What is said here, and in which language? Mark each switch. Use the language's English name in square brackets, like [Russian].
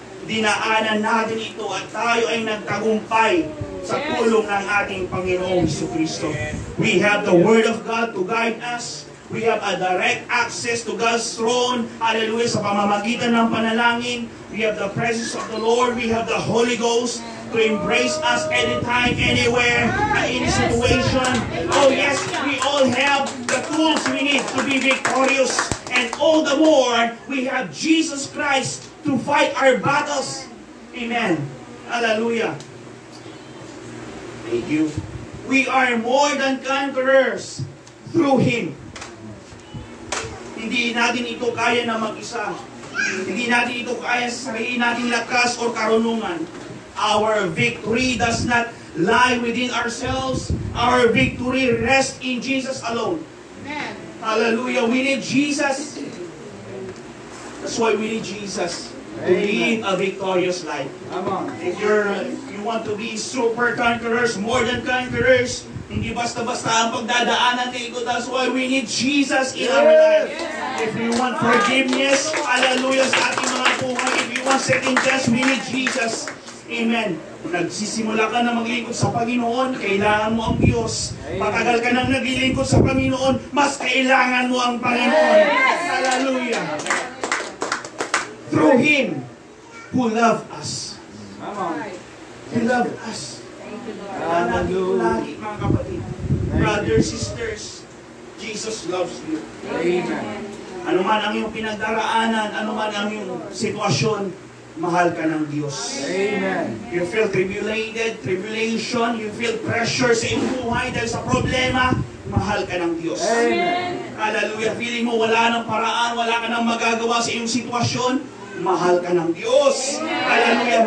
[Filipino] Dinaanan natin ito at tayo ay nagtagumpay sa tulong ng ating Panginoong Jesucristo. [English] We have the Word of God to guide us. We have a direct access to God's throne. Hallelujah. [Filipino] Sa pamamagitan ng panalangin, [English] we have the presence of the Lord. We have the Holy Ghost to embrace us anytime, anywhere, any situation. Oh yes, we all have the tools we need to be victorious. And all the more, we have Jesus Christ to fight our battles. Amen. Hallelujah. Thank you. We are more than conquerors through Him. [Filipino] Hindi natin ito kaya na mag-isa. Hindi natin ito kaya sa sarili nating lakas o karunungan. [English] Our victory does not lie within ourselves. Our victory rests in Jesus alone. Amen. Hallelujah. We need Jesus. That's why we need Jesus to live a victorious life. If you want to be super conquerors, more than conquerors, [Filipino] Hindi basta-basta ang pagdadaanan na ito. [English] That's why we need Jesus in our life. If we want forgiveness, hallelujah, [Filipino] sa ating mga buhay. [English] If we want second chance, we need Jesus. Amen. [Filipino] Nagsisimula ka na maglingkod sa Panginoon, kailangan mo ang Diyos. Patagal ka nang naglilingkod sa Panginoon, mas kailangan mo ang Panginoon. [English] Hallelujah. Through Him who loved us. He loved us. [Filipino] Lagi mga kapatid. [English] Brothers, sisters, Jesus loves you. Amen. [Filipino] Ano man ang iyong pinagdaraanan, ano man ang iyong sitwasyon, mahal ka ng Diyos. Amen. [English] You feel tribulation, you feel pressure [Filipino] sa iyong buhay dahil sa problema, mahal ka ng Diyos. Amen. Hallelujah. Feeling mo wala ng paraan, wala ka nang magagawa sa iyong sitwasyon, mahal ka ng Diyos. Hallelujah.